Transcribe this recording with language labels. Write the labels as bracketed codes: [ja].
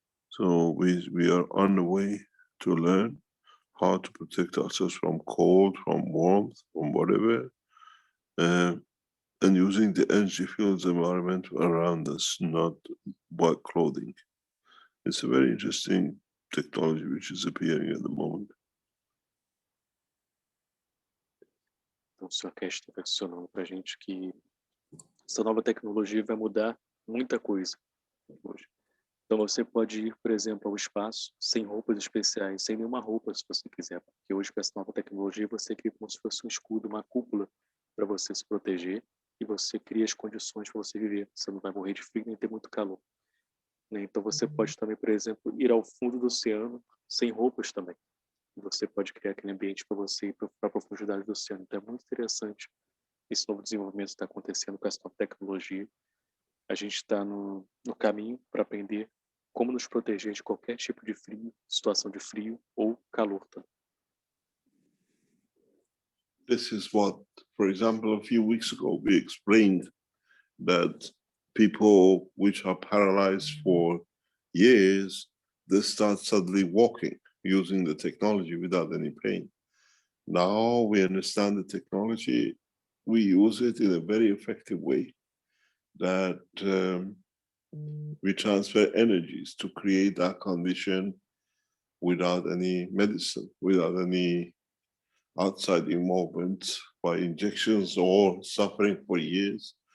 [en] So we are on the way to learn how to protect ourselves from cold, from warmth, from whatever, and using the energy fields environment around us, not white clothing. It's a very interesting technology which is appearing at the moment. [pt] Então, o Sr. Cash está mencionando para a gente que essa nova tecnologia vai mudar muita coisa hoje. Então, você pode ir, por exemplo, ao espaço sem roupas especiais, sem nenhuma roupa, se você quiser. Porque hoje, com essa nova tecnologia, você cria como se fosse um escudo, uma cúpula, para você se proteger, e você cria as condições para você viver. Você não vai morrer de frio nem ter muito calor. Então, você pode também, por exemplo, ir ao fundo do oceano sem roupas também. Você pode criar aquele ambiente para você ir para a profundidade do oceano. Então é muito interessante esse novo desenvolvimento que está acontecendo com essa nova tecnologia. A gente está no caminho para aprender como nos proteger de qualquer tipo de frio, situação de frio ou calor também. [en] This is what, for example, a few weeks ago we explained that people which are paralyzed for years, they start suddenly walking using the technology without any pain. Now we understand the technology, we use it in a very effective way, that we transfer energies to create that condition without any medicine, without any outside involvement by injections or suffering for years.